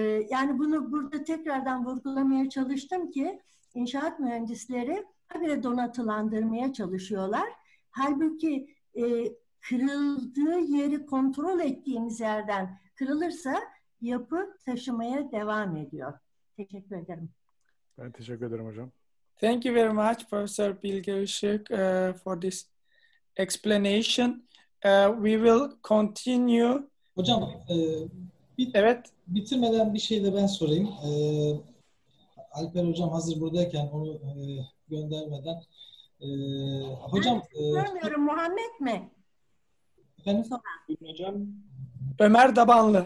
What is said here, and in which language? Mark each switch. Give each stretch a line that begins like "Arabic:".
Turkish: Yani bunu burada tekrardan vurgulamaya çalıştım ki inşaat mühendisleri habire donatılandırmaya çalışıyorlar. Halbuki kırıldığı yeri kontrol ettiğimiz yerden kırılırsa yapı taşımaya devam ediyor. Teşekkür ederim. Ben teşekkür ederim hocam.
English: Thank you very much, Professor Bilge Işık, for this explanation. We will continue.
Turkish: Hocam, evet. Bitirmeden bir şey de ben sorayım. Alper hocam hazır buradayken onu göndermeden. Hocam. Görmüyorum, Muhammed mi? Efendim? Hocam. Ömer Dabanlı